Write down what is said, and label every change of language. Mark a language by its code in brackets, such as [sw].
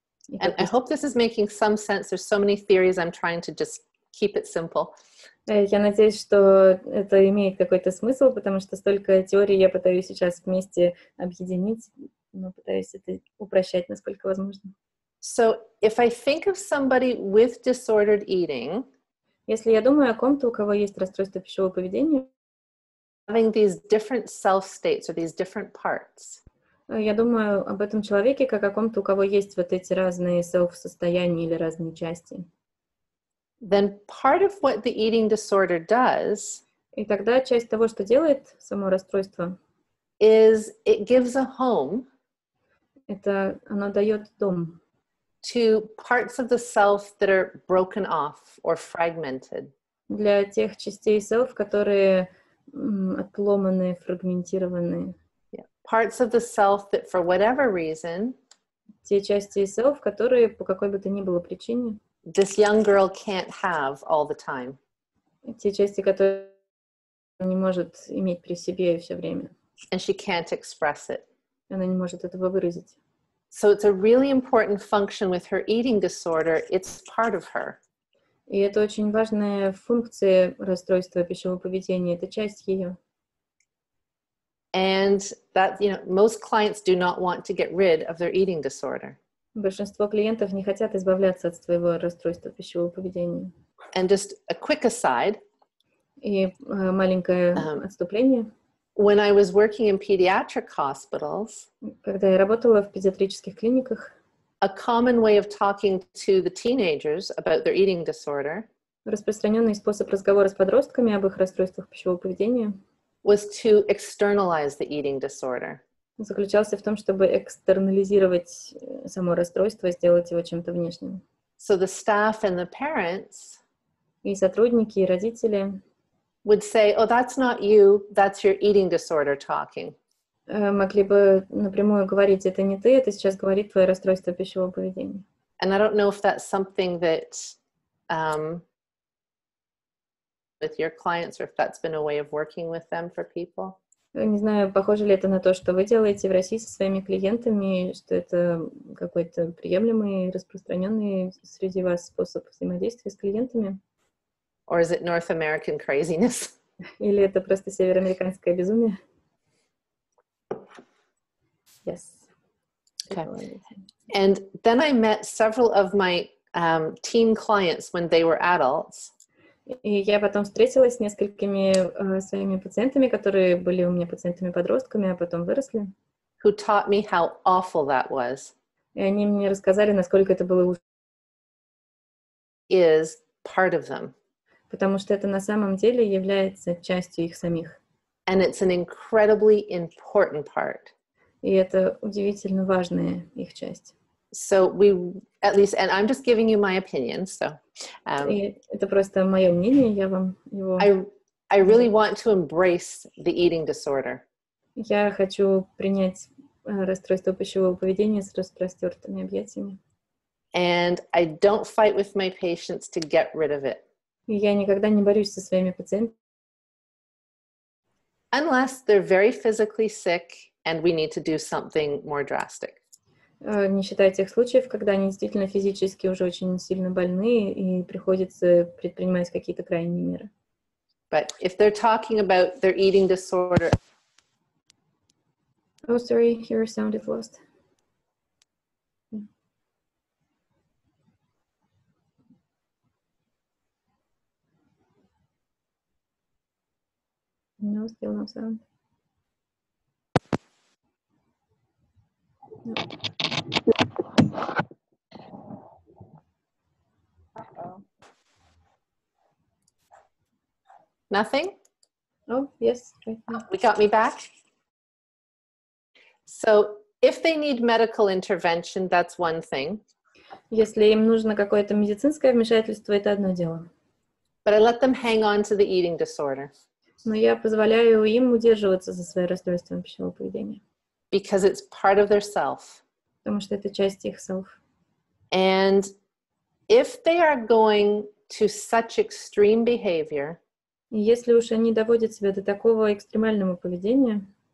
[en] And I hope this is making some sense. There's so many theories. I'm trying to just keep it simple. [ru] Я надеюсь, что это имеет какой-то смысл, потому что столько теорий я пытаюсь сейчас вместе объединить, но пытаюсь это упрощать, насколько возможно. [en] So if I think of somebody with disordered eating, [ru] если я думаю о ком-то, у кого есть расстройство пищевого поведения, [en] having these different self states or these different parts, [ru] я думаю об этом человеке как о ком-то, у кого есть вот эти разные self-состояния или разные части. [en] Then part of what the eating disorder does, [ru] и тогда часть того, что делает само расстройство, [en] is it gives a home, [ru] это оно дает дом, [en] to parts of the self that are broken off or fragmented. [ru] Для тех частей self, которые отломаны, фрагментированы. [en] Yeah. Parts of the self that for whatever reason, [ru] те части self, которые по какой бы то ни было причине, [en] this young girl can't have all the time. [ru] Те части, которые не может иметь при себе все время. [en] And she can't express it. [ru] Она не может этого выразить. [en] So it's a really important function with her eating disorder. It's part of her. [ru] И это очень важная функция расстройства пищевого поведения. Это часть ее. [en] And that, you know, most clients do not want to get rid of their eating disorder. [ru] Большинство клиентов не хотят избавляться от своего расстройства пищевого поведения. [en] And just a quick aside. [ru] И маленькое отступление. [en] When I was working in pediatric hospitals, [ru] когда я работала в педиатрических клиниках, [en] a common way of talking to the teenagers about their eating disorder, [ru] распространенный способ разговора с подростками об их расстройствах пищевого поведения, [en] was to externalize the eating disorder. [ru] Заключался в том, чтобы экстернализировать само расстройство, сделать его чем-то внешним. [en] So the staff and the parents, [ru] и сотрудники, и родители, [en] would say, "Oh, that's not you, that's your eating disorder talking." [ru] Могли бы напрямую говорить: это не ты, это сейчас говорит твое расстройство пищевого поведения. [en] And I don't know if that's something that with your clients or if that's been a way of working with them for people. [ru] Не знаю, похоже ли это на то, что вы делаете в России со своими клиентами, что это какой-то приемлемый, распространенный среди вас способ взаимодействия с клиентами? [en] Or is it North American craziness? [ru] Или это просто североамериканское безумие? [en] Yes. Okay. And then I met several of my teen clients when they were adults. [ru] И я потом встретилась с несколькими своими пациентами, которые были у меня пациентами-подростками, а потом выросли. [en] Who taught me how awful that was. [ru] И они мне рассказали, насколько это было ужасно. [en] Is part of them. [ru] Потому что это на самом деле является частью их самих. [en] And it's an incredibly important part. [ru] И это удивительно важная их часть. [en] So we, at least, and I'm just giving you my opinion, so. [ru] И это просто мое мнение, я вам его... [en] I really want to embrace the eating disorder. [ru] Я хочу принять расстройство пищевого поведения с распростертыми объятиями. [en] And I don't fight with my patients to get rid of it. [ru] И я никогда не борюсь со своими пациентами. [en] Unless they're very physically sick and we need to do something more drastic. [ru] Не считая тех случаев, когда они действительно физически уже очень сильно больны и приходится предпринимать какие-то крайние меры. [en] But if they're talking about their eating disorder... Oh, sorry, your sound is lost. No, still no sound. No. Uh-oh. Nothing? Oh, yes, right now. We got me back? So if they need medical intervention, that's one thing. [ru] Если им нужно какое-то медицинское вмешательство, это одно дело. [en] But I let them hang on to the eating disorder. [ru] Но я позволяю им удерживаться за свои расстройства пищевого поведения. [en] Because it's part of their self. [ru] Потому что это часть их self. [en] And if they are going to such extreme behavior, [ru] И если уж они доводят себя до такого экстремального поведения,